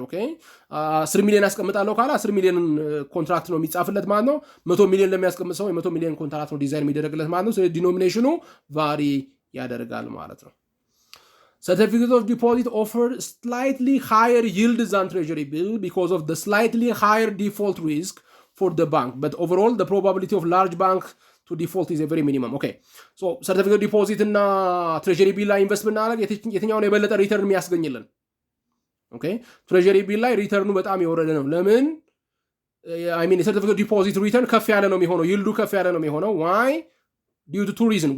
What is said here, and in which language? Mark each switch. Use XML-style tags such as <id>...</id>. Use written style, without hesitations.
<am>Okay, 10 ሚሊዮን አስቀምጣለሁ ካለ 10 ሚሊዮን ኮንትራክት ነው የሚጻፍለት ማለት ነው። 100 ሚሊዮን ለሚያስቀምጥ ሰው 100 ሚሊዮን ኮንትራክት ነው ዲዛይን የሚደረግለት ማለት ነው። ስለዚህ ዲኖሚኔሽኑ ቫሪ ያደርጋል ማለት ነው።</am> <en>certificate of deposit offer slightly higher yield than treasury bill because of the slightly higher default risk for the bank, but overall the probability of large bank to default is a very minimum.</en> <am>Okay, so certificate of deposit እና treasury bill ላይ ኢንቨስት ብናደርግ የትኛውን የበለጠ ሪተርን የሚያስገኝልን? ኦኬ ትሬጀሪ ቢል ላይ ሪተርኑ በጣም የወረደ ነው። ለምን? I mean certificate of deposit return ከፍ ያለ ነው የሚሆነው፣ ይልዱ ከፍ ያለ ነው የሚሆነው።</am> <en>why? due to two reasons.</en>